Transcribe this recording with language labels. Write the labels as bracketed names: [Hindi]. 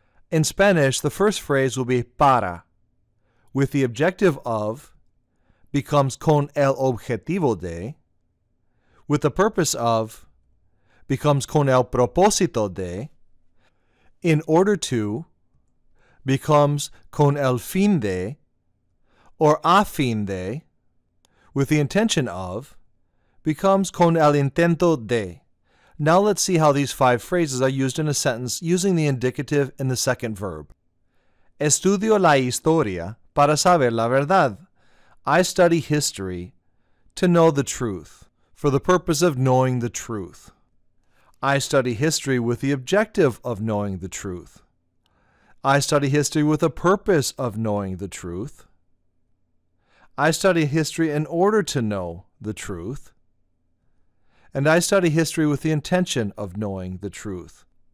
[English] In Spanish, the first phrase will be para, with the objective of, becomes [Spanish] con el objetivo de, [English] with the purpose of, becomes [Spanish] con el propósito de, [English] in order to, becomes [Spanish] con el fin de, [English] or [Spanish] a fin de, [English] with the intention of, becomes [Spanish] con el intento de. [English] Now let's see how these 5 phrases are used in a sentence using the indicative in the second verb. [Spanish] Estudio la historia para saber la verdad. [English] I study history to know the truth, for the purpose of knowing the truth. I study history with the objective of knowing the truth. I study history with the purpose of knowing the truth. I study history in order to know the truth. And I study history with the intention of knowing the truth.